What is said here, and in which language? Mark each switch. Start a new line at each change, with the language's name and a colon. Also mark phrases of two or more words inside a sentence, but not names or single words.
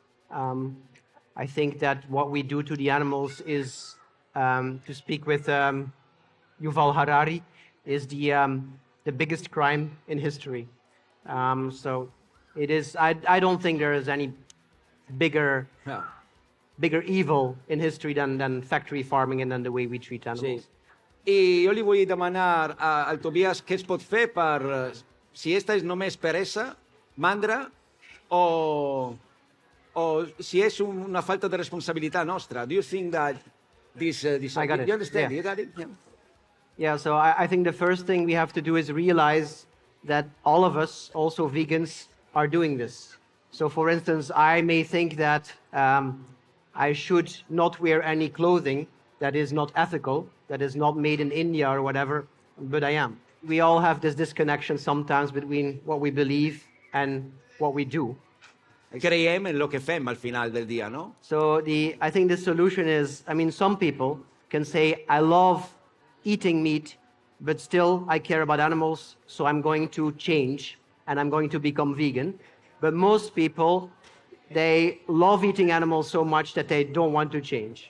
English: I think that what we do to the animals is, to speak with Yuval Harari, is the biggest crime in history. So it is. I don't think there is any bigger evil in history than factory farming and than the way we treat animals.
Catalan: Sí. I jo li vull demanar al Tobias què es pot fer per, si esta és només peresa, mandra, o si és una falta de responsabilitat nostra.
English: Do you think that this I got it. You understand? Yeah. You got it? Yeah. Yeah, so I think the first thing we have to do is realize that all of us, also vegans, are doing this. So for instance, I may think that I should not wear any clothing that is not ethical, that is not made in India or whatever, but I am. We all have this disconnection sometimes between what we believe and what we do.
Catalan: Creiem en lo que fem al final del dia, no?
English: So I think the solution is, some people can say, I love eating meat, but still I care about animals, so I'm going to change and I'm going to become vegan. But most people, they love eating animals so much that they don't want to change.